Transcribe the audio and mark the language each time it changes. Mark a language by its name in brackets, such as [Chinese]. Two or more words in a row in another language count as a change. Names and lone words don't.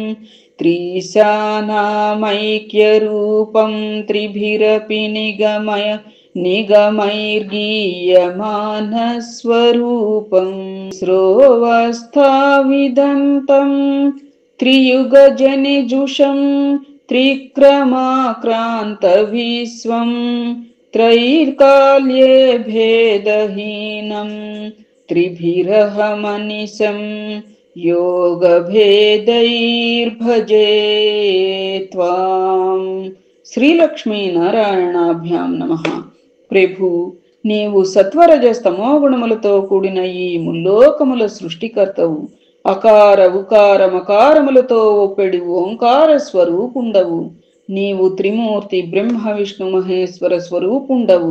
[Sanskrit] त्रिशानामैक्यरूपं त्रिभिरपि निगमैर्गीयमानस्वरूपं श्रोवस्थाविदन्तं त्रियुगजनिजुषं त्रिक्रमाक्रान्त विश्वं त्रैकाल्ये भेदहीनं त्रिभिरहमनिशं योगभेदैर्भजे त्वां। श्रीलक्ष्मीनारायणाभ्यां नमः. [Telugu] ప్రభు, నీవు సత్వరజ స్తమోగుణములతో కూడిన ఈ ముల్లోకముల సృష్టికర్తవు. అకార ఉకార మకారములతో ఒప్పెడి ఓంకార స్వరూపుండవు. నీవు త్రిమూర్తి బ్రహ్మ విష్ణు మహేశ్వర స్వరూపుండవు.